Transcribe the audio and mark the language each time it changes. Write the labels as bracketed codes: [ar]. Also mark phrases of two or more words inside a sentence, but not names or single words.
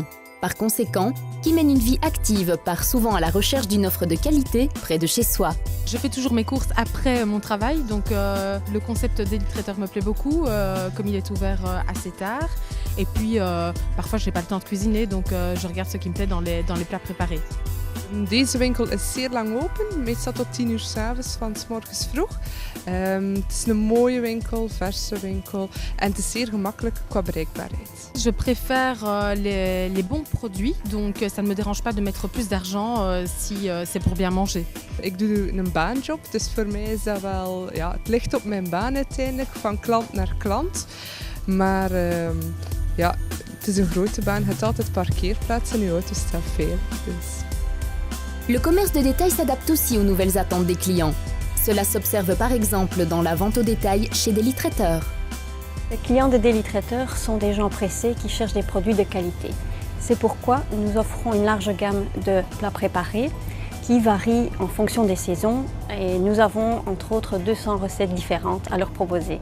[fr] Par conséquent, qui mène une vie active part souvent à la recherche d'une offre de qualité près de chez soi. Je fais toujours mes courses après mon travail, donc le concept Daily Traiteur me plaît beaucoup, comme il est ouvert assez tard. Et puis parfois je n'ai pas le temps de cuisiner, donc je regarde ce qui me plaît dans les plats préparés. [nl] Deze winkel is zeer lang open, meestal tot 10 uur 's avonds, van 's morgens vroeg. Het is een mooie winkel, verse winkel en het is zeer gemakkelijk qua bereikbaarheid. [fr] Je préfère les bons produits, donc ça ne me dérange pas de mettre plus d'argent si c'est pour bien manger. [nl] Ik doe een baanjob, dus voor mij is dat wel, ja, het ligt op mijn baan uiteindelijk, van klant naar klant. Maar ja, het is een grote baan, je hebt altijd parkeerplaatsen en je auto staat veel. Dus. [fr] Le commerce de détail s'adapte aussi aux nouvelles attentes des clients. Cela s'observe par exemple dans la vente au détail chez Daily Traiteur. Les clients de Daily Traiteur sont des gens pressés qui cherchent des produits de qualité. C'est pourquoi nous offrons une large gamme de plats préparés qui varient en fonction des saisons et nous avons entre autres 200 recettes différentes à leur proposer.